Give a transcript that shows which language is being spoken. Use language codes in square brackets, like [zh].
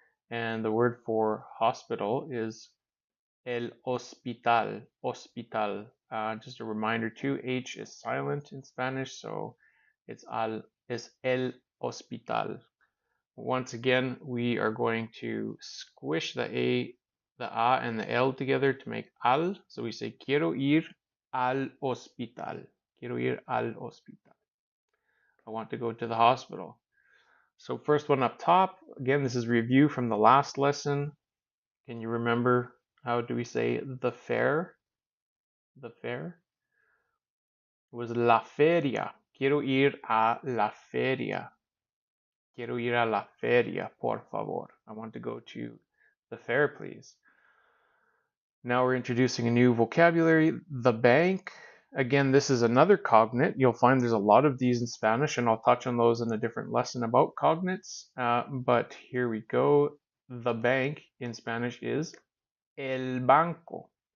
[en] And the word for hospital is el hospital. Hospital. Just a reminder too, H is silent in Spanish, so it's el hospital. Once again, we are going to squish the a and the l together to make al. So we say [es] quiero ir al hospital. Quiero ir al hospital. [en] I want to go to the hospital. So first one up top, again, this is review from the last lesson. Can you remember how do we say the fair? The fair? It was la feria. [es] Quiero ir a la feria. Quiero ir a la feria, por favor. [en] I want to go to the fair, please. Now we're introducing a new vocabulary, the bank. Again, this is another cognate. You'll find there's a lot of these in Spanish, and I'll touch on those in a different lesson about cognates. But here we go. The bank in Spanish is el banco.